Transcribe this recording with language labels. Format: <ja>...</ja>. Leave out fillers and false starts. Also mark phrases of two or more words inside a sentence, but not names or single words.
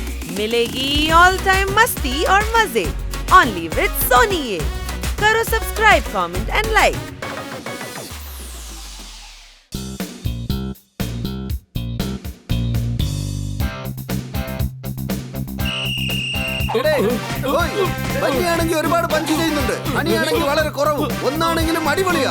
<hi>मिलेगी</hi> <en>all time</en> <hi>मस्ती और मजे</hi> <en>only with</en> <hi>सोनी ये। करो</hi> <en>subscribe, comment and like.</en> <ml>വലിയാണെങ്കിൽ ഒരുപാട് പഞ്ച് ചെയ്യുന്നുണ്ട്, അണിയാണെങ്കിൽ വളരെ കുറവും, ഒന്നാണെങ്കിലും അടിപൊളിയാ.</ml>